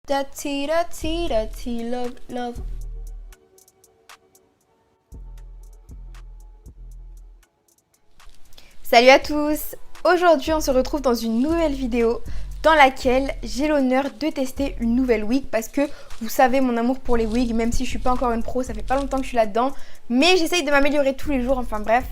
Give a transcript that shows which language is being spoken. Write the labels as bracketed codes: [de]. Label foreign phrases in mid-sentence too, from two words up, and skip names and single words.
[fr] Da ti da ti da ti love love. Salut à tous! Aujourd'hui on se retrouve dans une nouvelle vidéo dans laquelle j'ai l'honneur de tester une nouvelle wig parce que vous savez mon amour pour les wigs, même si je suis pas encore une pro, ça fait pas longtemps que je suis là-dedans, mais j'essaye de m'améliorer tous les jours, enfin bref.